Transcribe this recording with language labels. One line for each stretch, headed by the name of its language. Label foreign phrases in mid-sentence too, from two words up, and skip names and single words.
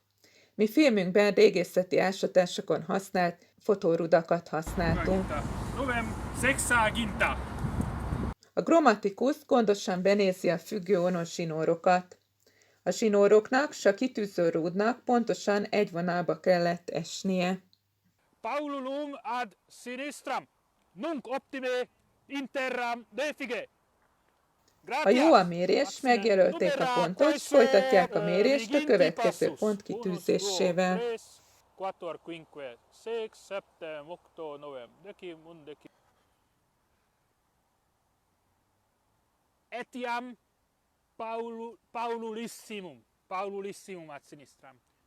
Hungarian: Mi filmünkben régészeti ásatásokon használt fotórudakat használtunk. A Grammaticus gondosan benézi a függőonos zsinórokat. A zsinóroknak s a kitűző rúdnak pontosan egy vonalba kellett esnie.
Latin: Paululum ad sinistram, nunc optime interram defige.
Hungarian: Ha jó a mérés, megjelölték a pontot, s folytatják a mérést a következő pont kitűzésével. 1, 2, 3, 4, 5, 6, 7, 8, 9, 10.
Latin: Etiam Paululissimum ad sinistram.